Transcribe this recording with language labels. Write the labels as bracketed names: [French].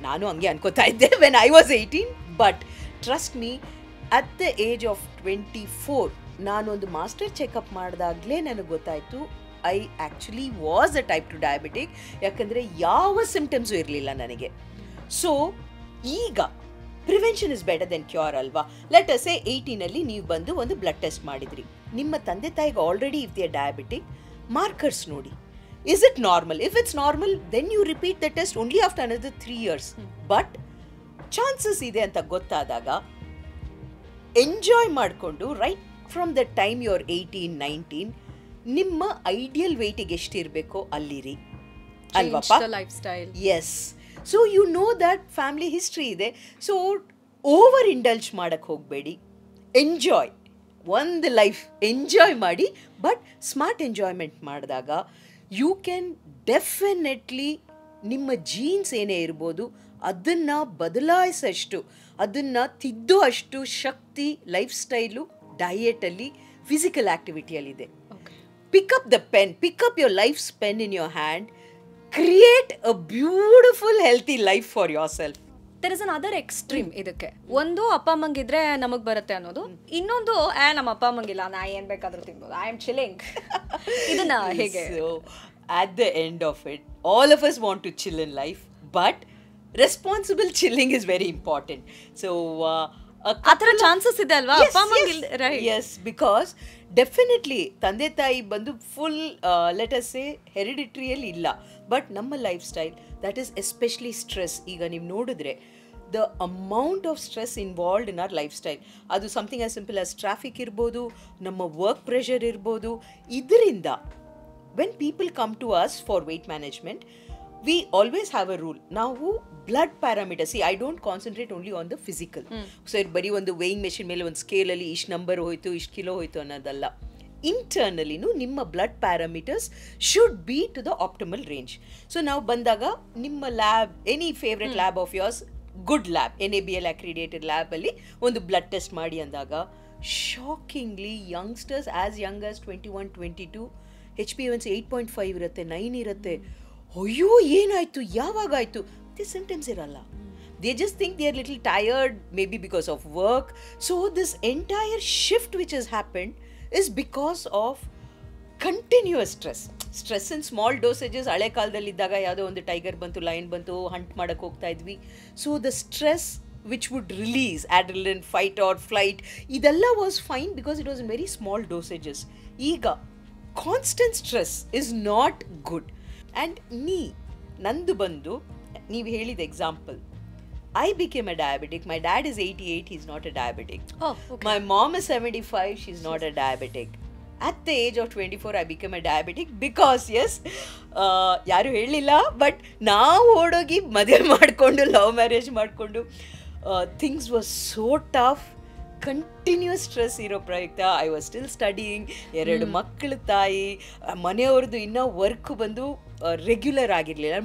[Kannada] ನಾನು ಹಂಗೆ ಅನ್ಕೋತಾ ಇದ್ದೆ [English] When I was 18. But trust me, at the age of 24 [Kannada] ನಾನೊಂದು ಮಾಸ್ಟರ್ ಚೆಕಪ್ ಮಾಡಿದಾಗಲೇ ನನಗೆ ಗೊತ್ತಾಯಿತು [English] I actually was a type 2 diabetic. [Kannada] ಯಾಕಂದರೆ ಯಾವ ಸಿಂಪ್ಟಮ್ಸು ಇರಲಿಲ್ಲ ನನಗೆ. ಸೊ ಈಗ [English] prevention is better than cure [Kannada] ಅಲ್ವಾ. ಲೆಟ್ ಅಸ್ ಸೇ 18 ನೀವು ಬಂದು ಒಂದು ಬ್ಲಡ್ ಟೆಸ್ಟ್ ಮಾಡಿದ್ರಿ, ನಿಮ್ಮ ತಂದೆ ತಾಯಿಗೆ already [English] if they diabetic, [Kannada] markers ನೋಡಿ, [English] is it normal? If it's normal, then you repeat the test only after another 3 years. [Kannada] But chances ಇದೆ ಅಂತ ಗೊತ್ತಾದಾಗ ಎಂಜಾಯ್ ಮಾಡಿಕೊಂಡು [English] right from the time you are 18, 19 [Kannada] ನಿಮ್ಮ ideal ವೆಯ್ಟಿಗೆ ಎಷ್ಟಿರಬೇಕೋ ಅಲ್ಲಿರಿ ಅಲ್ವಪ್ಪ. [English] Life style, yes. So you know that family history ಇದೆ. [Kannada] So over indulge ಮಾಡಕ್ಕೆ ಹೋಗಬೇಡಿ, enjoy ಒಂದು life enjoy ಮಾಡಿ. ಬಟ್ ಸ್ಮಾರ್ಟ್ ಎಂಜಾಯ್ಮೆಂಟ್ ಮಾಡಿದಾಗ [English] you can definitely [Kannada] ನಿಮ್ಮ ಜೀನ್ಸ್ ಏನೇ ಇರ್ಬೋದು ಅದನ್ನು ಬದಲಾಯಿಸಷ್ಟು, ಅದನ್ನು ತಿದ್ದೋ ಅಷ್ಟು ಶಕ್ತಿ life style, ಡಯೆಟಲ್ಲಿ, physical ಆ್ಯಕ್ಟಿವಿಟಿಯಲ್ಲಿದೆ. [English] Pick up the pen, pick up your life's pen in your hand, create a beautiful healthy life for yourself. There is another extreme ಇದಕ್ಕೆ. [Kannada] ಒಂದು ಅಪ್ಪ ಅಮ್ಮಂಗಿದ್ರೆ ನಮಗೆ ಬರುತ್ತೆ ಅನ್ನೋದು, ಇನ್ನೊಂದು ನಮ್ಮ ಅಪ್ಪ ಅಮ್ಮಂಗಿಲ್ಲ, ನಾ ಏನು ಬೇಕಾದರೂ ತಿನ್ಬೋದು, [English] I am chilling. [Kannada] ಇದನ್ನ ಹೇಗೆ? [English] At the end of it, all of us want to chill in life, but responsible chilling is very important. So [Kannada] ಆ ಥರ ಚಾನ್ಸಸ್ ಇದೆ ಅಲ್ವಾ ಅಪ್ಪ ಅಮ್ಮಂಗಿಲ್ಲ? [English] Right. Yes, because definitely [Kannada] ತಂದೆ ತಾಯಿ ಬಂದು ಫುಲ್ ಲೆಟ್ ಅಸ್ ಸೇ ಹೆರಿಡಿಟ್ರಿಯಲ್ಲಿ ಇಲ್ಲ. [English] But ನಮ್ಮ life style, that is especially stress. [Kannada] ಈಗ ನೀವು ನೋಡಿದ್ರೆ [English] The amount of stress involved in our life style, ಅದು something as simple as traffic ಇರ್ಬೋದು, ನಮ್ಮ work pressure ಇರ್ಬೋದು. ಇದರಿಂದ when people come to us for weight management, we always have a rule. [Kannada] ನಾವು blood parameters, [English] see I don't concentrate only on the physical. [Kannada] So ಬರೀ ಒಂದು weighing machine ಮೇಲೆ ಒಂದು ಸ್ಕೇಲಲ್ಲಿ ಇಷ್ಟು ನಂಬರ್ ಹೋಯ್ತು, ಇಷ್ಟು ಕಿಲೋ ಹೋಯ್ತು ಅನ್ನೋದಲ್ಲ. [English] ಇಂಟರ್ನಲಿನೂ ನಿಮ್ಮ blood parameters should be to the optimal range. [Kannada] So ನಾವು ಬಂದಾಗ ನಿಮ್ಮ lab, [English] any favourite lab of yours, good lab, [Kannada] NABL accredited ಲ್ಯಾಬಲ್ಲಿ ಒಂದು ಬ್ಲಡ್ ಟೆಸ್ಟ್ ಮಾಡಿ ಅಂದಾಗ [English] shockingly youngsters as young as 21-22 [Kannada] HbA1c 8.5 ಇರುತ್ತೆ, 9 ಇರುತ್ತೆ. ಅಯ್ಯೋ ಏನಾಯಿತು, ಯಾವಾಗಾಯಿತು, ದಿ ಸಿಂಪ್ಟಮ್ಸ್ ಇರಲ್ಲ. [English] They just think they are little tired, maybe because of work. So this entire shift which has happened is because of continuous stress. Stress in small dosages. [Kannada] ಹಳೆ ಕಾಲದಲ್ಲಿ ಇದ್ದಾಗ ಯಾವುದೋ ಒಂದು ಟೈಗರ್ ಬಂತು, ಲಯನ್ ಬಂತು, Hunt ಮಾಡಕ್ಕೆ ಹೋಗ್ತಾ ಇದ್ವಿ. [English] So the stress which would release adrenaline, fight or flight, ಇದೆಲ್ಲ was fine because it was in very small dosages. ಈಗ constant stress is not good. And [Kannada] ನಂದು ಬಂದು ನೀವು ಹೇಳಿದ example, [English] I became a diabetic. My dad is 88, he's not a diabetic. Oh, okay. My mom is 75, she's not a diabetic. At the age of 24, I became a diabetic because, yes, [Kannada] ಯಾರು ಹೇಳಿಲ್ಲ, but ನಾವು ಓಡೋಗಿ ಮದುವೆ ಮಾಡಿಕೊಂಡು, love marriage ಮಾಡಿಕೊಂಡು, [English] Things was so tough. [Kannada] Continuous stress ಇರೋ ಪ್ರಯುಕ್ತ [English] I was still studying, [Kannada] 2 ಮಕ್ಕಳ ತಾಯಿ, ಮನೆಯವ್ರದ್ದು ಇನ್ನೂ ವರ್ಕ್ ಬಂದು ರೆಗ್ಯುಲರ್ ಆಗಿರಲಿಲ್ಲ.